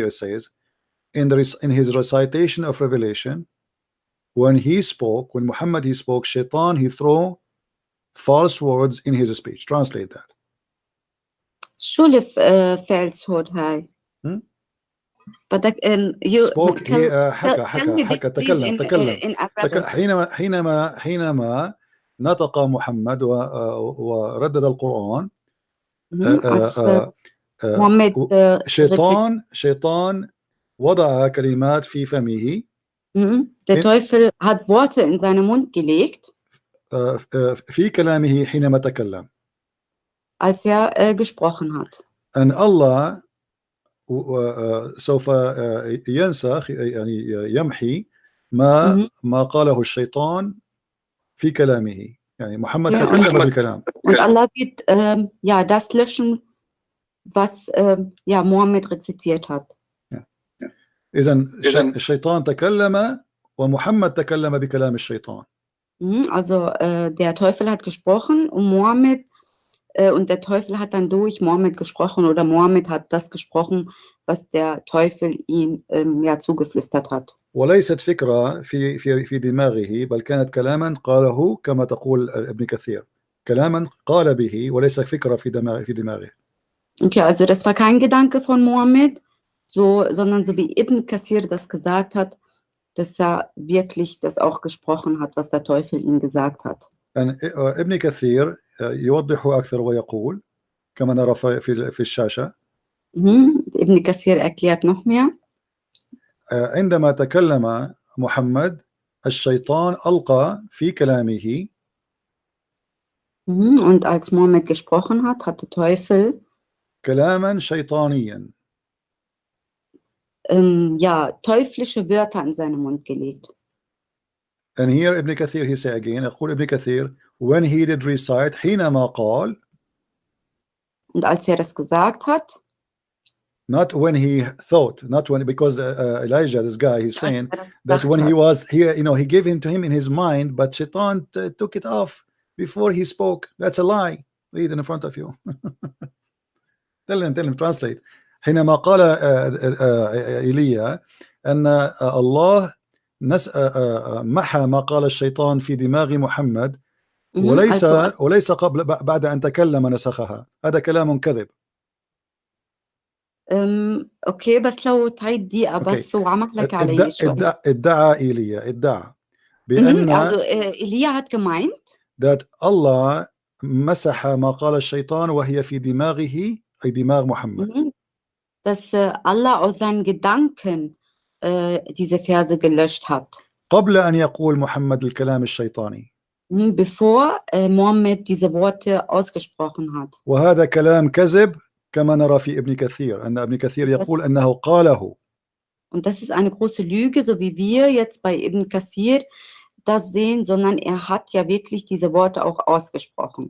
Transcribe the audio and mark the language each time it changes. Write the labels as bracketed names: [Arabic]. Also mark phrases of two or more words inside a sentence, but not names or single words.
[English] It says in his recitation of Revelation, when Muhammad he spoke, shaitan he threw false words in his speech. Translate that. [Arabic] شو falsehood هاي؟ [English] But you [Arabic] spoke حكى تكلم حينما نطق محمد وردد القرآن شيطان وضع كلمات في فمه. [German] Der Teufel hat Worte in seinen Mund gelegt. [Arabic] في كلامه حينما تكلم. [German] Als gesprochen hat. [Arabic] And Allah سوف ينسخ يعني يمحي ما قاله الشيطان في كلامه. يعني محمد تكلم بالكلام. [German] Und Allah wird das löschen, was Mohammed rezitiert hat. [Arabic] إذن الشيطان تكلم ومحمد تكلم بكلام الشيطان. [German] Also der Teufel hat gesprochen und Mohammed Und der Teufel hat dann durch Mohammed gesprochen oder Mohammed hat das gesprochen, was der Teufel ihm ja zugeflüstert hat. [Arabic] وليست فكرة في دماغه بل كانت كلاما قاله كما تقول ابن كثير كلاما قال به وليس فكرة في دماغه. [German] Okay, also das war kein Gedanke von Mohammed, sondern so wie Ibn Kathir das gesagt hat, dass er wirklich das auch gesprochen hat, was der Teufel ihm gesagt hat. [Arabic] ابن كثير يوضح أكثر ويقول كما نرى في الشاشة. [German] Ibn Kathir erklärt noch mehr. [Arabic] عندما تكلم محمد الشيطان ألقى في كلامه. [German] Und als Mohammed gesprochen hat, hat der Teufel [Arabic] كلاما شيطانيا. [German] Ja, teuflische Wörter in seinen Mund gelegt. [English] And here Ibn Kathir he say again [Arabic] يقول ابن كثير [English] when he did recite [Arabic] حينما قال. [German] Und als das gesagt hat. [English] Not when he thought, not when, because Elijah, this guy, he's saying that when he was here, you know, he gave him to him in his mind, but Shaitan took it off before he spoke. That's a lie. Read in front of you. tell him, translate. [Arabic] حينما قال إيليا أن الله محى ما قال الشيطان في دماغ محمد وليس قبل بعد أن تكلم نسخها. هذا كلام كذب. اوكي بس لو تعيد دقيقة بس وعمق لك علي شوي. ادعى إيليا بأن [German] إيليا hat gemeint [Arabic] that Allah مسح ما قال الشيطان وهي في دماغه أي دماغ محمد. [German] Dass Allah aus seinen Gedanken diese Verse gelöscht hat. [Arabic] قبل أن يقول محمد الكلام الشيطاني. [German] Bevor Mohammed diese Worte ausgesprochen hat. [Arabic] وهذا كلام كذب. كما نرى في ابن كثير أن ابن كثير يقول أنه قاله. [German] Und das ist eine große Lüge, so wie wir jetzt bei Ibn Kathir das sehen, sondern er hat ja wirklich diese Worte auch ausgesprochen.